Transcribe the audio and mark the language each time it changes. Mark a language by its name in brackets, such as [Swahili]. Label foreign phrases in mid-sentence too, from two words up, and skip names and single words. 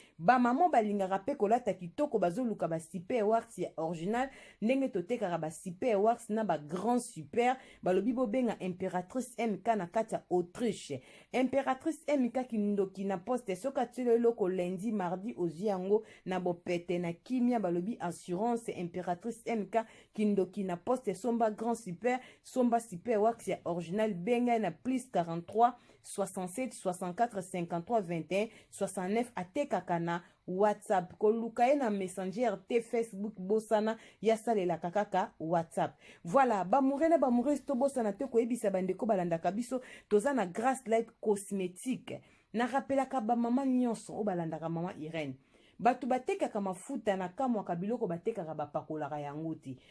[Lingala] Ba mama balingaka pe kolata kitoko, bazoluka ba super wax ya original, ndenge totekaka ba super wax na ba [French] grand super, [Lingala] balobi bobenga Impératrice M K na kati ya Autriche. Impératrice M K kindoki na poste, soki atili eloko lundi, mardi, ozwi yango na bopete na kimia, balobi assurance Impératrice M K, kindoki na poste, somba [French] grand super, [Lingala] somba super wax ya original, benga na plus quarante-trois, soixante-sept soixante-quatre cinquante-trois vingt et un soixante-neuf, atekaka na WhatsApp. Koluka ye na Messenger te, Facebook, bosana, ya salelaka kaka WhatsApp. Voilà, bamoure na bamoureuse, tobosana te koyebisa bandeko balandaka biso, toza na Grace Light Cosmétique. Na rappelaka bamama nyonso oyo balandaka mama Irene. Bato batekaka mafuta na kamwaka biloko batekaka bapakolaka yango te.